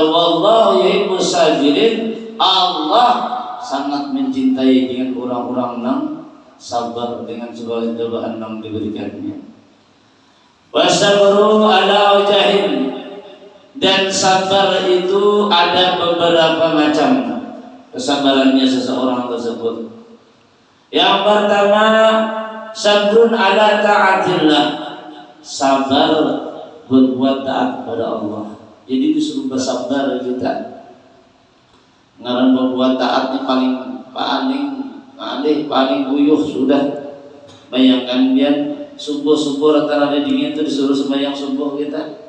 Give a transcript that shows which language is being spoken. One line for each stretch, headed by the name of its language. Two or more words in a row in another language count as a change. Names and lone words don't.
Arabic: والله يحب الصابرين.
Indonesian: Allah sangat mencintai dengan orang-orang yang sabar dengan segala cobaan yang diberikannya.
Arabic: والصبر على وجه.
Indonesian: Dan sabar itu ada beberapa macam kesabarannya seseorang tersebut. Yang pertama,
Arabic: صبر على طاعة الله,
Indonesian: sabar berbuat taat kepada Allah.
Banjar: Jadi disuruh bersabar kita. Ngaran berbuat taat ini paling uyuh sudah.
Indonesian: Bayangkan dia subuh rata-rata dingin itu disuruh sembahyang subuh kita.